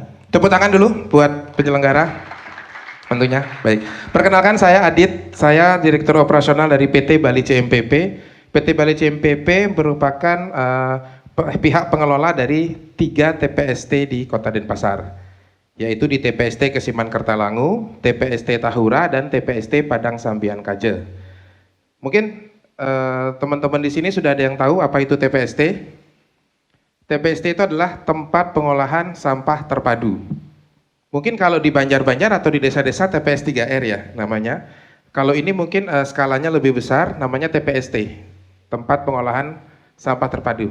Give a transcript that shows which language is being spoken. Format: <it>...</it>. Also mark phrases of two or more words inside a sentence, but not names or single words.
<id>Tepuk tangan dulu buat penyelenggara. Tentunya, baik. Perkenalkan saya Adit, saya Direktur Operasional dari PT Bali CMPP. PT Bali CMPP merupakan pihak pengelola dari 3 TPST di Kota Denpasar, yaitu di TPST Kesiman Kertalangu, TPST Tahura, dan TPST Padang Sambian Kaje. Mungkin teman-teman di sini sudah ada yang tahu apa itu TPST. TPST itu adalah tempat pengolahan sampah terpadu. Mungkin kalau di Banjar-Banjar atau di desa-desa TPS 3R ya namanya. Kalau ini mungkin skalanya lebih besar, namanya TPST, tempat pengolahan sampah terpadu.</id>